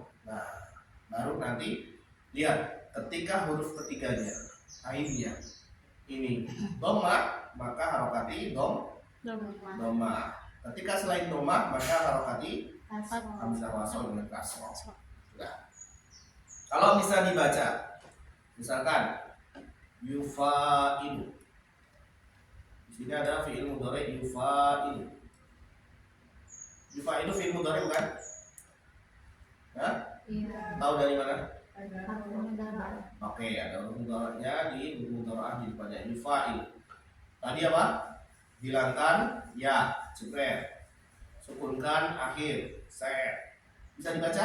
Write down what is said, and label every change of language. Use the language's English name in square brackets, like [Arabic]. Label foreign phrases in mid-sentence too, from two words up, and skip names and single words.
[Indonesian] Nah, baru nanti lihat ketika huruf ketiganya, ainnya ini dhamma, maka [Arabic] حركتِ ضمة. [Indonesian] Ketika selain dhamma, maka [Arabic] حركتِ همزة وصل [Indonesian] dengan kasroh. Nah, kalau bisa dibaca, misalkan yufailu. Di sini ada [Arabic] فعل مضارع يفاعل. يفاعل فعل مضارع [Indonesian] bukan? Hah? Iya. Tahu dari mana? Ada. Oke, ada huruf mudhari'nya di [Arabic] حروف مضارعة [Indonesian] di depannya yufail. Tadi apa? Hilangkan ya, jepret. Sukunkan akhir, se. Bisa dibaca?